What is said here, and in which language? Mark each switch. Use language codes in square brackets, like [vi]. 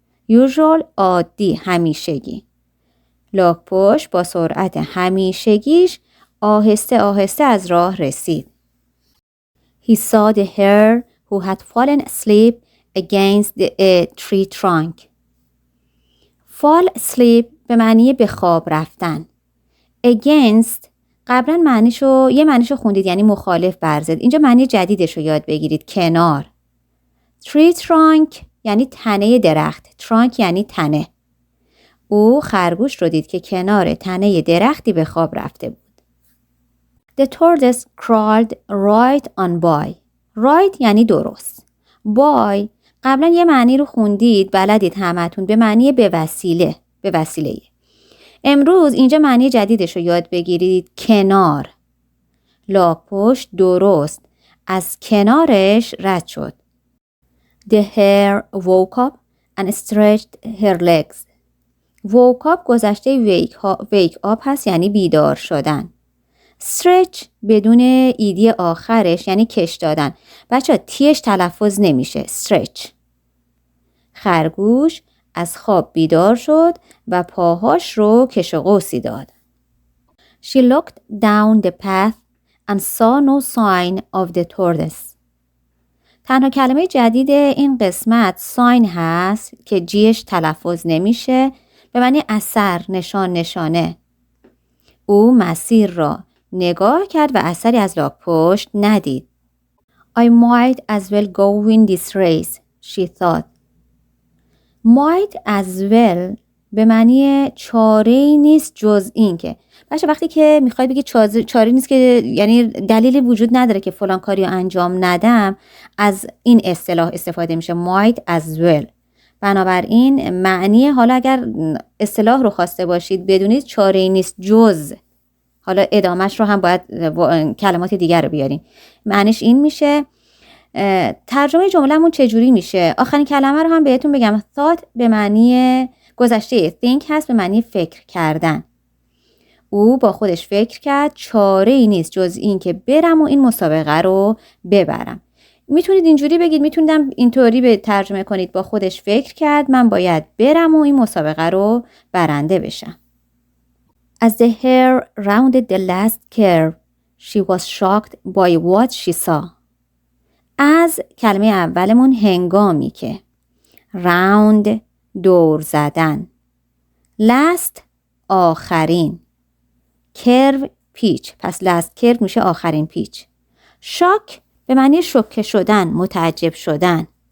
[fa] usual عادی، همیشگی. لاک‌پشت با سرعت همیشگیش آهسته آهسته از راه رسید. [en] He saw the hare who had fallen asleep against a tree trunk. [fa] fall asleep به معنی به خواب رفتن. against قبلا یه معنیشو خوندید، یعنی مخالف بر ضد. اینجا معنی جدیدشو یاد بگیرید، کنار. tree trunk یعنی تنه درخت. trunk یعنی تنه. او خرگوش رو دید که کنار تنه درختی به خواب رفته بود. [en] The tortoise crawled right on by. [fa] right یعنی درست. by قبلا یه معنی رو خوندید، بلدید همتون، به معنی به وسیله. امروز اینجا معنی جدیدش رو یاد بگیرید، کنار. لاک‌پشت درست از کنارش رد شد. [en] The hare woke up and stretched her legs. [fa] woke up گذشته wake up هست، یعنی بیدار شدن. stretch بدون ایدی آخرش یعنی کش دادن. بچه تیش تلفظ نمیشه. stretch. خرگوش از خواب بیدار شد و پاهاش رو کش و قوسی داد. [en] She looked down the path and saw no sign of the tortoise. [fa] تنها کلمه جدید این قسمت sign هست که جیش تلفظ نمیشه، به معنی اثر، نشانه. او مسیر را نگاه کرد و اثری از لاک‌پشت ندید. [en] I might as well go win this race, she thought. [fa] might as well به معنی چاره‌ای نیست جز این که. بچه وقتی که میخوای بگی چاره نیست که یعنی دلیلی وجود نداره که فلان کاری رو انجام ندم، از این اصطلاح استفاده میشه، might as well. بنابراین معنی، حالا اگر اصطلاح رو خواسته باشید بدونید چاره‌ای نیست جز، حالا ادامهش رو هم باید کلمات دیگر رو بیاریم، معنیش این میشه. ترجمه جمله‌مون چجوری میشه؟ آخرین کلمه رو هم بهتون بگم. thought به معنی گذشته think هست، به معنی فکر کردن. او با خودش فکر کرد چاره‌ای نیست جز این که برم و این مسابقه رو ببرم. میتونید اینجوری بگید، میتونیدم اینطوری به ترجمه کنید، با خودش فکر کرد من باید برم و این مسابقه رو برنده بشم. [en] As the hare rounded the last curve, she was shocked by what she saw. [fa] از کلمه اولمون هنگامی که، round دور زدن، last آخرین، curve پیچ، پس last curve میشه آخرین پیچ. shock به معنی شوکه شدن، متعجب شدن.